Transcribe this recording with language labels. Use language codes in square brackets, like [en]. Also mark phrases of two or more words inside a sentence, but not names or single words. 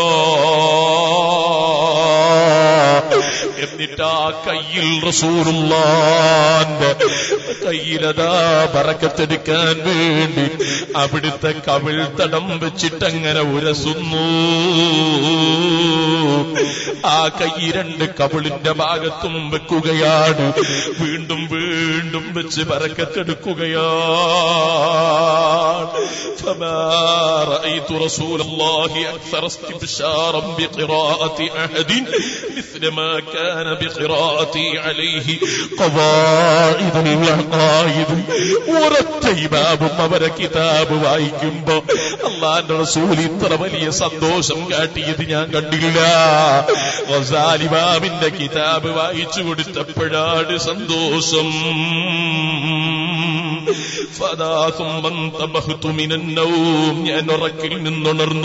[ml] എന്നിട്ട് ആ കയ്യിൽ റസൂലുള്ളാഹിന്റെ കയ്യിലതാ ബറക്കത്തെടുക്കാൻ വേണ്ടി അവിടുത്തെ കവിൾ തടം വെച്ചിട്ടങ്ങനെ ഉരസുന്നു. ആ കൈ രണ്ട് കവിളിന്റെ ഭാഗത്തും വെക്കുകയാണ്, വീണ്ടും വീണ്ടും വെച്ച് ബറക്കത്തെടുക്കുകയാണ്. [ar] فما رأيت رسول الله أكثر استبشارا بقراءة أحد مثل ما كان بقراءتي عليه قواعد العقائد. [ml] ഒരൊറ്റ ഇമാമും അവരെ കിതാബ് വായിക്കുമ്പോ അല്ലാഹുവിന്റെ റസൂൽ ഇത്ര വലിയ സന്തോഷം കാട്ടിയത് ഞാൻ കണ്ടില്ല. ഗസ്സാലി ഇമാമിന്റെ കിതാബ് വായിച്ചു കൊടുത്തപ്പോഴാണ് സന്തോഷം. ഞാൻ ഉറക്കിൽ നിന്നുണർന്നു.